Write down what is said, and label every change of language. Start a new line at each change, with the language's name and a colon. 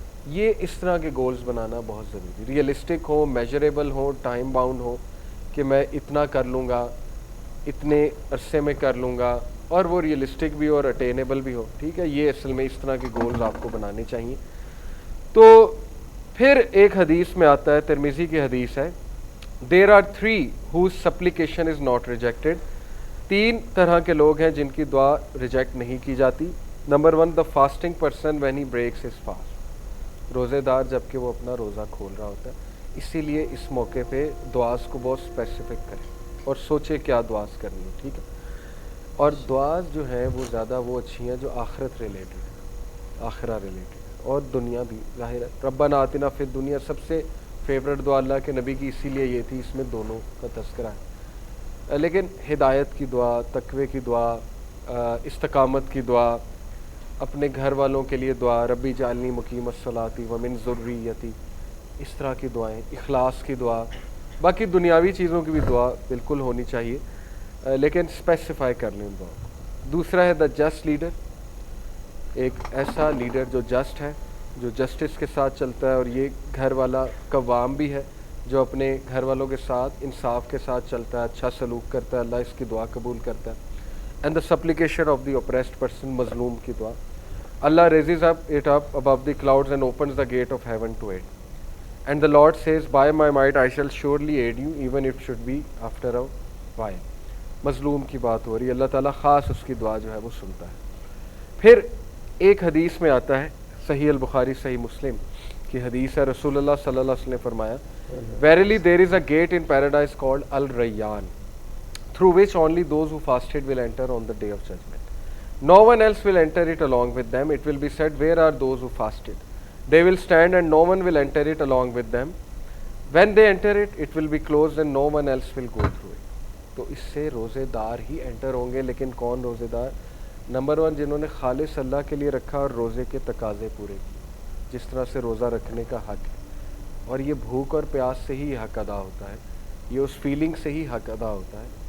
Urdu: یہ اس طرح کے گولز بنانا بہت ضروری, ریئلسٹک ہو, میجریبل ہو, ٹائم باؤنڈ ہو, کہ میں اتنا کر لوں گا, اتنے عرصے میں کر لوں گا, اور وہ ریئلسٹک بھی اور اٹینیبل بھی ہو. ٹھیک ہے, یہ اصل میں اس طرح کے گولز آپ کو بنانے چاہیے. تو پھر ایک حدیث میں آتا ہے, ترمذی کی حدیث ہے,
English: There are 3 whose supplication is not rejected.
Urdu: 3 طرح کے لوگ ہیں جن کی دعا ریجیکٹ نہیں کی جاتی. Number 1,
English: the fasting person when he breaks his fast.
Urdu: روزے دار جب کہ وہ اپنا روزہ کھول رہا ہوتا ہے. اسی لیے اس موقع پہ دعاز کو بہت اسپیسیفک کریں اور سوچے کیا دعاز کرنی ہے. ٹھیک ہے, اور دعاز جو ہیں وہ زیادہ وہ اچھی ہیں جو آخرت ریلیٹڈ ہے, آخرہ ریلیٹڈ, اور دنیا بھی. ظاہر ہے
Arabic: ربنا آتنا فی الدنیا
Urdu: سب سے فیوریٹ دعا اللہ کے نبی کی اسی لیے یہ تھی, اس میں دونوں کا تذکرہ ہے. لیکن ہدایت کی دعا, تقوی کی دعا, استقامت کی دعا, اپنے گھر والوں کے لیے دعا,
Arabic: ربی جعلنی مقیم الصلاۃ ومن ذریتی,
Urdu: اس طرح کی دعائیں, اخلاص کی دعا, باقی دنیاوی چیزوں کی بھی دعا بالکل ہونی چاہیے, لیکن اسپیسیفائی کر لیں دعا. دوسرا ہے
English: the just leader,
Urdu: ایک ایسا لیڈر جو جسٹ ہے, جو جسٹس کے ساتھ چلتا ہے, اور یہ گھر والا قوام بھی ہے جو اپنے گھر والوں کے ساتھ انصاف کے ساتھ چلتا ہے, اچھا سلوک کرتا ہے, اللہ اس کی دعا قبول کرتا ہے.
English: and the supplication of the oppressed person,
Urdu: مظلوم کی دعا.
English: Allah raises it up above the clouds and opens the gate of heaven to it. And the Lord says, by my might I shall surely aid you, even if it should be after a while.
Urdu: مظلوم کی بات ہو رہی ہے, اللہ تعالیٰ خاص اس کی دعا جو ہے وہ سنتا ہے. پھر ایک حدیث میں آتا ہے, صحیح البخاری صحیح مسلم کی حدیث ہے, رسول اللہ صلی اللہ علیہ وسلم نے فرمایا,
English: verily there is a gate in paradise called Al-Rayyan, through which only those who fasted will enter on the day of judgment. No one else will enter it along with them. It will be said, where are those who fasted? They will stand and no one will enter it along with them. When they enter it, it will be closed and no one else will go through it.
Urdu: تو اس سے روزے دار ہی inter ہوں گے. لیکن کون روزے دار؟ نمبر 1, جنہوں نے خالص اللہ کے لیے رکھا اور روزے کے تقاضے پورے کیے, جس طرح سے روزہ رکھنے کا حق ہے. اور یہ بھوک اور پیاس سے ہی حق ادا ہوتا ہے, یہ اس فیلنگ سے ہی حق ادا ہوتا ہے.